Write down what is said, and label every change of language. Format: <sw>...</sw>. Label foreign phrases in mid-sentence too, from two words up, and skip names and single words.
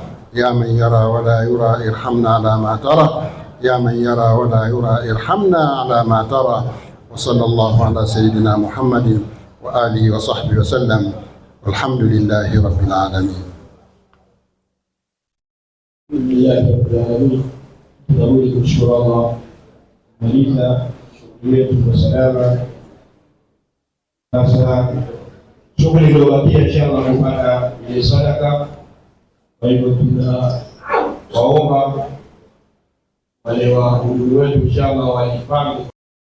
<ar>يا من يرى ولا يرى ارحمنا على ما ترى. يا من يرى ولا يرى ارحمنا على ما ترى. وصلى الله على سيدنا محمد وآله وصحبه وسلم والحمد لله رب العالمين. الحمد لله رب العالمين.</ar> <sw>Tunarudi kumshukuru Allah kumaliza shughuli yetu kwa salama. Sasa shughuli iliyobakia inshallah kupata ile sadaka. Kwa hivyo tunawaomba wale wahudumu wetu inshallah waipange</sw>